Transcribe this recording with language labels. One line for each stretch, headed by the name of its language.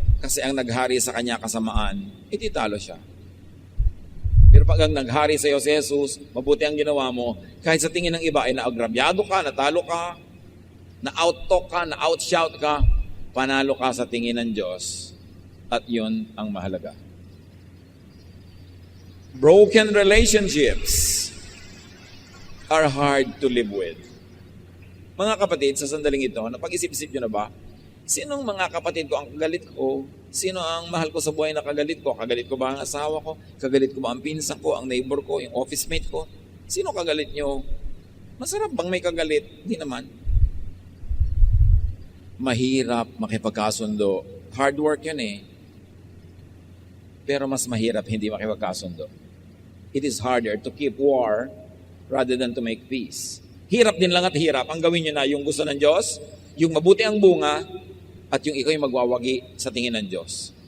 Filipino: Kasi ang naghari sa kanya kasamaan, talo siya. Pero pag ang naghari sa iyo si Jesus, mabuti ang ginawa mo, kahit sa tingin ng iba ay naagrabyado ka, natalo ka, na-out-talk ka, na-out-shout ka, panalo ka sa tingin ng Diyos. At yun ang mahalaga.
English: Broken relationships are hard to live with.
Filipino: Mga kapatid, sa sandaling ito, napag-isip-isip nyo na ba? Sinong mga kapatid ko ang kagalit ko? Sino ang mahal ko sa buhay na kagalit ko? Kagalit ko ba ang asawa ko? Kagalit ko ba ang pinsan ko, ang neighbor ko, yung office mate ko? Sino kagalit nyo? Masarap bang may kagalit? Hindi naman. Mahirap makipagkasundo. Hard work yun eh. Pero mas mahirap hindi makipagkasundo.
English: It is harder to keep war rather than to make peace.
Filipino: Hirap din lang at hirap. Ang gawin nyo na yung gusto ng Diyos, yung mabuti ang bunga, at yung ikaw yung magwawagi sa tingin ng Diyos.